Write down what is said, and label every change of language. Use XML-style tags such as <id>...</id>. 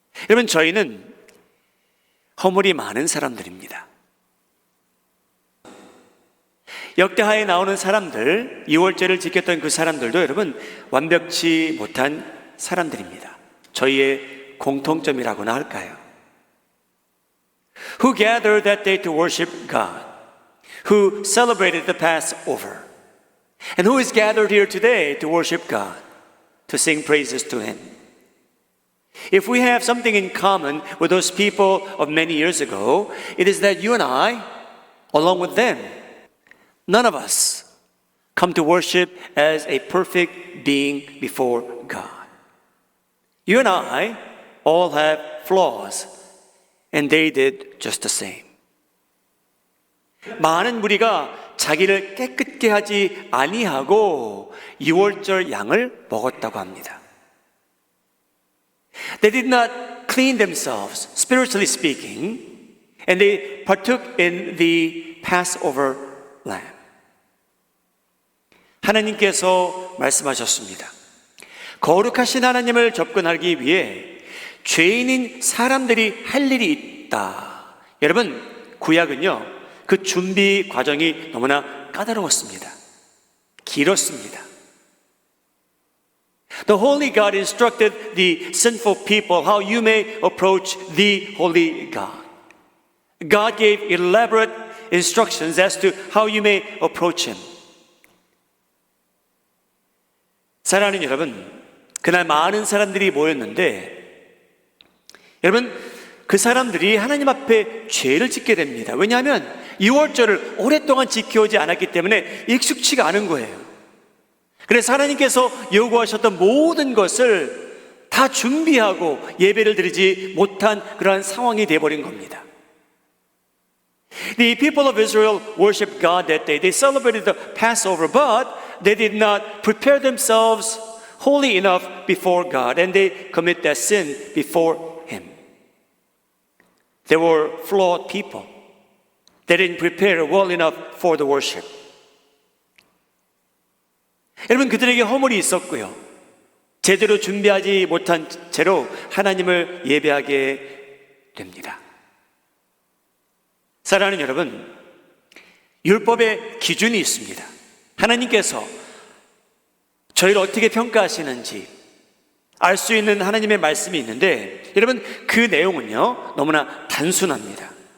<ko>여러분, 저희는 허물이 많은 사람들입니다. 역대하에 나오는 사람들, 유월절을 지켰던 그 사람들도 여러분 완벽치 못한 사람들입니다. 저희의 공통점이라고나 할까요?</ko> <en>Who gathered that day to worship God, who celebrated the Passover, and who is gathered here today to worship God, to sing praises to Him. If we have something in common with those people of many years ago, it is that you and I, along with them, none of us come to worship as a perfect being before God. You and I all have flaws, and they did just the same.</en> <ko>많은 무리가 자기를 깨끗게 하지 아니하고 유월절 양을 먹었다고 합니다.</ko> <en>They did not clean themselves, spiritually speaking, and they partook in the Passover lamb.</en> <ko>하나님께서 말씀하셨습니다. 거룩하신 하나님을 접근하기 위해 죄인인 사람들이 할 일이 있다. 여러분, 구약은요, 그 준비 과정이 너무나 까다로웠습니다. 길었습니다.</ko> <en>The holy God instructed the sinful people how you may approach the holy God. God gave elaborate instructions as to how you may approach Him.</en> <ko>사랑하는 여러분, 그날 많은 사람들이 모였는데 여러분, 그 사람들이 하나님 앞에 죄를 짓게 됩니다. 왜냐하면 유월절을 오랫동안 지켜오지 않았기 때문에 익숙치가 않은 거예요. 그래서 하나님께서 요구하셨던 모든 것을 다 준비하고 예배를 드리지 못한 그러한 상황이 되어버린 겁니다.</ko> <en>The people of Israel worshiped God that day. They celebrated the Passover, but they did not prepare themselves holy enough before God, and they commit that sin before Him. They were flawed people. They didn't prepare well enough for the worship.</en> <ko>여러분, 그들에게 허물이 있었고요, 제대로 준비하지 못한 채로 하나님을 예배하게 됩니다. 사랑하는 여러분, 율법의 기준이 있습니다. 하나님께서 저희를 어떻게 평가하시는지 알 수 있는 하나님의 말씀이 있는데 여러분, 그 내용은요 너무나 단순합니다.</ko>